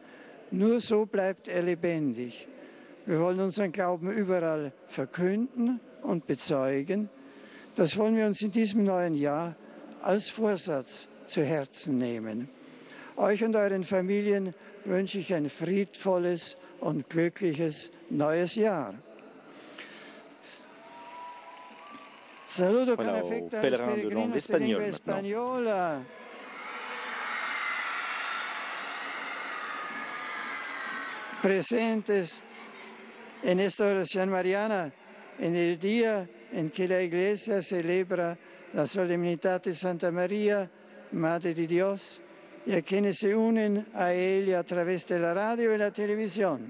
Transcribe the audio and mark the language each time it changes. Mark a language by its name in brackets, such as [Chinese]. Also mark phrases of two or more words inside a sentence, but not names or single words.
[German] Nur so bleibt er lebendig. Wir wollen unseren Glauben überall verkünden und bezeugen. Das wollen wir uns in diesem neuen Jahr als Vorsatz zu Herzen nehmen. Euch und euren Familien wünsche ich ein friedvolles und glückliches neues Jahr. [Spanish] Saludo con afecto a los peregrinos de lengua española. Presentes en esta oración mariana, en el día en que la Iglesia celebra la solemnidad de Santa María, Madre de Dios, y a quienes se unen a ella a través de la radio y la televisión.